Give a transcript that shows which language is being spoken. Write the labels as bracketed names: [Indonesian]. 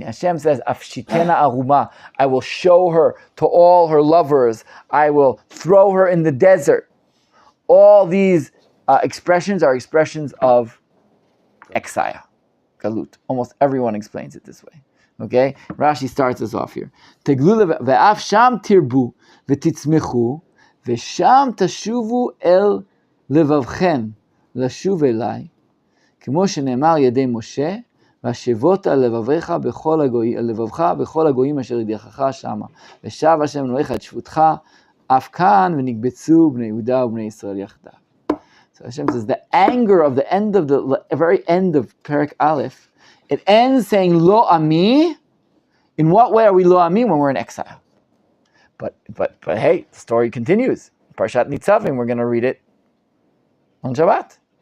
[English] When Hashem says, [Hebrew] Afshitena aruma, [English] I will show her to all her lovers, I will throw her in the desert. All these expressions are expressions of exile, Galut. Almost everyone explains it this way. Okay? Rashi starts us off here. [Hebrew] Teglu ve'af sham tirbu v'titzmechu v'sham tashuvu el levavchen לשוב אליי, כמו שנאמר ידי משה, והשבות על לבבך בכל הגויים אשר ידיחך שמה, ושב השם אלוהיך את שבותך, אף כאן ונקבצו בני יהודה ובני ישראל יחדיו. [English] So Hashem says the anger of the very end of Perek Aleph, it ends saying lo ami. In what way are we lo ami? When we're in exile. But hey, the story continues. Parshat Nitzavim, we're going to read it on Shabbat.